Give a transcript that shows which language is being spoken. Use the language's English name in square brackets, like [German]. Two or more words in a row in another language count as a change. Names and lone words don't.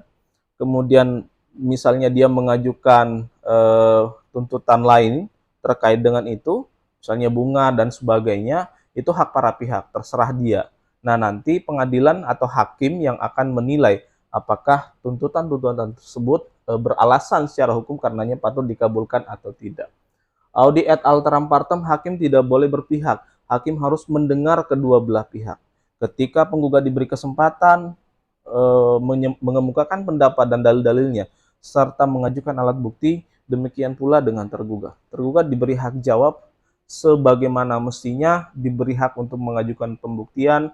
[Indonesian] Kemudian misalnya dia mengajukan tuntutan lain terkait dengan itu, misalnya bunga dan sebagainya, itu hak para pihak, terserah dia. Nah, nanti pengadilan atau hakim yang akan menilai apakah tuntutan-tuntutan tersebut beralasan secara hukum karenanya patut dikabulkan atau tidak. [Latin] Audi et alteram partem, [Indonesian] hakim tidak boleh berpihak. Hakim harus mendengar kedua belah pihak. Ketika penggugat diberi kesempatan mengemukakan pendapat dan dalil-dalilnya, serta mengajukan alat bukti, demikian pula dengan tergugat. Tergugat diberi hak jawab sebagaimana mestinya, diberi hak untuk mengajukan pembuktian.